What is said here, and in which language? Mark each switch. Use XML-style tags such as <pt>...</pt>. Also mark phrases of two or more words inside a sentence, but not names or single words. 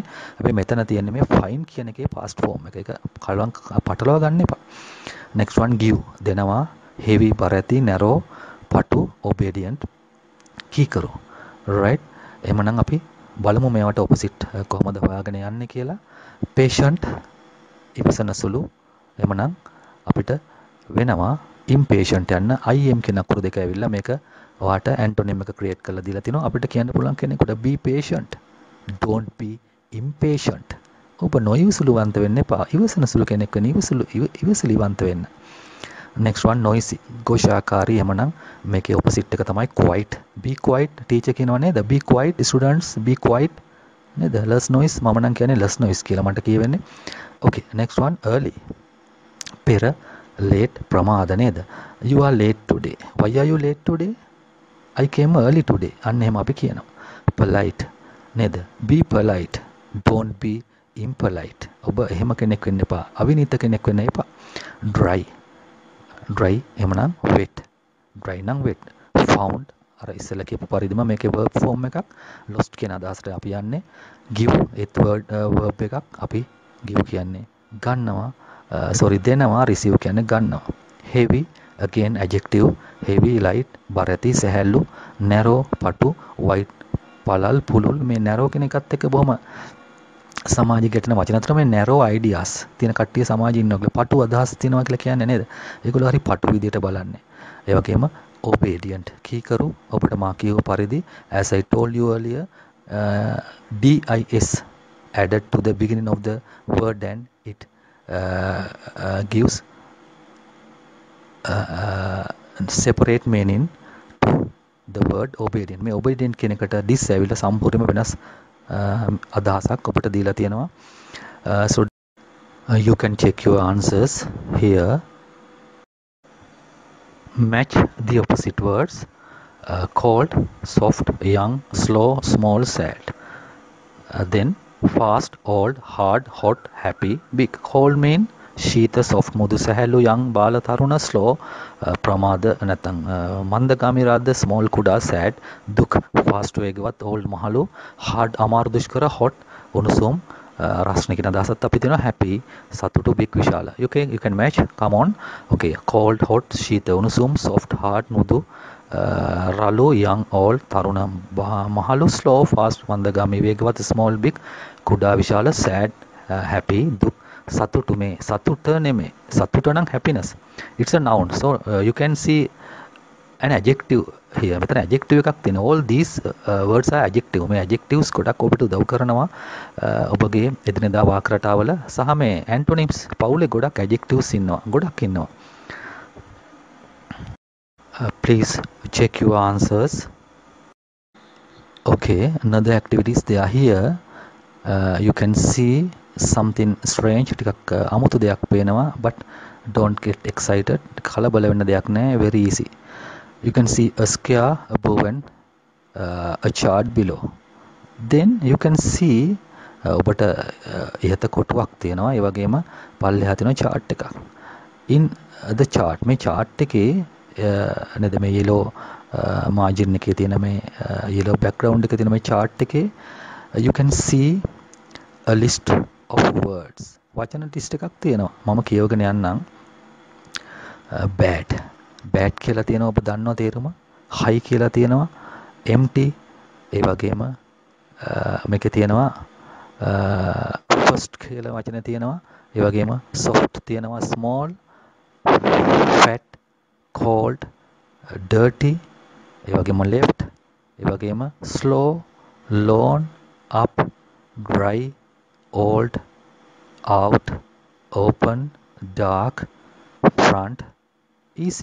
<si>අපි මෙතන තියෙන්නේ මේ find කියන එකේ past form එක. ඒක කලවම් පටලවා ගන්න එපා.</si> <en>next one give.</en> <si>දෙනවා heavy බර ඇති narrow පටු obedient කීකරු. right, එහෙමනම් අපි බලමු මේවට opposite කොහොමද හොයාගෙන යන්නේ කියලා. patient ඉවසන සුළු. එහෙමනම් අපිට වෙනවා impatient යන්න im කියන අකුරු දෙක ඇවිල්ලා මේක ඔයාට antonym එක create කරලා දීලා තිනවා. අපිට කියන්න පුළුවන් කෙනෙකුට</si> <en>be patient, don't be impatient.</en> <si>ඔබ නොයවසුලුවන්ත වෙන්න එපා. ඉවසන සුළු කෙනෙක් වෙන්න ඉවසිලිවන්ත වෙන්න.</si> <en>next one noisy. ഘോഷාකාරී.</en> <si>එමනම් මේකේ opposite එක තමයි quiet.</si> <en>be quiet.</en> <si>teacher කියනවා නේද?</si> <en>be quiet students, be quiet. නේද? less noise.</en> <si>මම නම් කියන්නේ</si> <en>less noise</en> <si>කියලා මට කියවෙන්නේ.</si> <en>okay, next one early. පෙර, late,</en> <si>ප්‍රමාද නේද?</si> <en>you are late today. why are you late today? I came early today.</en> <si>අන්න එහෙම අපි කියනවා. polite නේද?</si> <en>be polite. don't be impolite.</en> <si>ඔබ එහෙම කෙනෙක් වෙන්න එපා. අවිනීත කෙනෙක් වෙන්න එපා. dry.</si> <en>dry එහෙමනම් wet. dry නම් wet.</en> <si>found අර ඉස්සෙල්ලා කියපු පරිදිම මේකේ verb form එකක්. lost කියන අදහසට අපි යන්නේ. give ඒත් verb එකක් අපි give කියන්නේ ගන්නවා. දෙනවා. receive කියන්නේ ගන්නවා.</si> <en>heavy again adjective. heavy light</en> <si>බර ඇති සැහැල්ලු. narrow පටු. wide පළල් පුළුල්. මේ narrow කියන එකත් එක්ක බොහොම සමාජයේ ගැටෙන වචන අතර මේ</si> <en>narrow ideas</en> <si>තියෙන කට්ටිය සමාජයේ ඉන්නවා. පටු අදහස් තියෙනවා කියලා කියන්නේ නේද? ඒගොල්ලෝ හරි පටු විදියට බලන්නේ. ඒ වගේම obedient කීකරු. ඔබට මා කියව පරිදි</si> <en>as I told you earlier dis added to the beginning of the word and it gives separate meaning to the word obedient.</en> <si>මේ obedient කියන එකට dis ඇවිල්ලා සම්පූර්ණයෙන්ම වෙනස් අදහසක් ඔබට දීලා තියෙනවා.</si> <en>So you can check your answers here. Match the opposite words. Cold, soft, young, slow, small, sad. Then fast, old, hard, hot, happy, big. Cold mean</en> <si>ශීත, soft මුදු සැහැල්ලු, young බාල තරුණ, slow ප්‍රමාද නැත්නම් මන්දගාමී රාද්ද, small කුඩා, sad දුක්, fast වේගවත්, old මහලු, hard අමාරු දුෂ්කර, hot උණුසුම් රස්නේ කියන අදහසත් අපි දෙනවා. happy සතුටු, big විශාල.</si> <en>you can match. come on. okay, cold, hot</en> <si>ශීත උණුසුම්,</si> <en>soft hard</en> <si>මුදු, රළු</si> <en>young old</en> <si>තරුණ මහලු,</si> <en>slow fast</en> <si>මන්දගාමී වේගවත්,</si> <en>small big</en> <si>කුඩා විශාල,</si> <en>sad happy</en> <si>දුක් සතුටු. මේ සතුට නෙමෙයි. සතුට නම් happiness.</si> <en>it's a noun. so you can see an adjective here.</en> <si>මෙතන adjective එකක් තියෙනවා.</si> <en>all these words are adjective.</en> <si>මේ adjectives ගොඩක් ඔබට උදව් කරනවා ඔබගේ එදිනෙදා වාක් රටාවල. සහ මේ antonyms පවුලේ ගොඩක් adjectives ඉන්නවා. ගොඩක් ඉන්නවා.</si> <en>please check your answers. okay, another activities they are here. you can see something strange.</en> <si>ටිකක් අමුතු දෙයක් පේනවා.</si> <en>but don't get excited.</en> <si>කලබල වෙන්න දෙයක් නැහැ.</si> <en>very easy. you can see a square above and a chart below. then you can see</en> <si>ඔබට ඉහත කොටුවක් තියෙනවා. ඒ වගේම පල්ලෙහා තියෙන chart එකක්.</si> <en>in the chart</en> <si>මේ chart එකේ නේද මේ</si> <en>yellow margin</en> <si>එකේ තියෙන මේ</si> <en>yellow background</en> <si>එකේ තියෙන මේ chart එකේ</si> <en>you can see a list of words.</en> <si>වචන ලිස්ට් එකක් තියෙනවා. මම කියවගෙන යන්නම්. bad කියලා තියෙනවා. ඔබ දන්නව තේරුම. high කියලා තියෙනවා. empty ඒ වගේම මේකේ තියෙනවා first කියලා වචන තියෙනවා. ඒ වගේම soft තියෙනවා.</si> <en>small, fat, cold, dirty ඒ වගේම left ඒ වගේම slow, lone, up, dry, old, out, open, dark, front, easy.</en>